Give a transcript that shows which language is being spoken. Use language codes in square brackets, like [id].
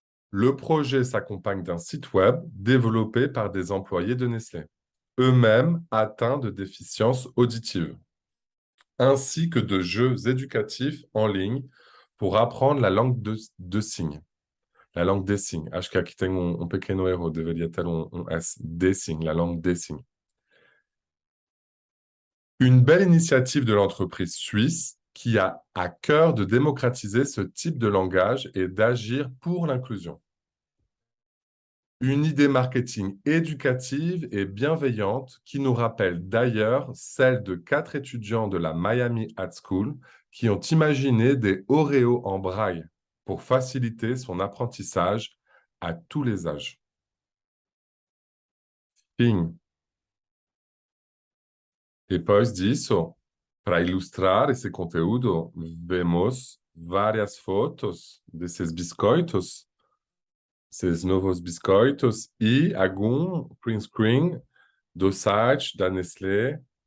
[fr] Le projet s'accompagne d'un site web développé par des employés de Nestlé, eux-mêmes atteints de déficience auditive, ainsi que de jeux éducatifs en ligne pour apprendre la langue de signes. La langue des signes. [pt] Acho que aqui tem pequeno erro, deveria ter S. [fr] Des signes, la langue des signes. Une belle initiative de l'entreprise suisse qui a à cœur de démocratiser ce type de langage et d'agir pour l'inclusion. Une idée marketing éducative et bienveillante qui nous rappelle d'ailleurs celle de 4 étudiants de la Miami Art School qui ont imaginé des Oreos en braille pour faciliter son apprentissage à tous les âges. [pt] Fim. Depois disso, para ilustrar esse conteúdo, vemos várias fotos desses biscoitos, esses novos biscoitos, e algum print screen do site da Nestlé.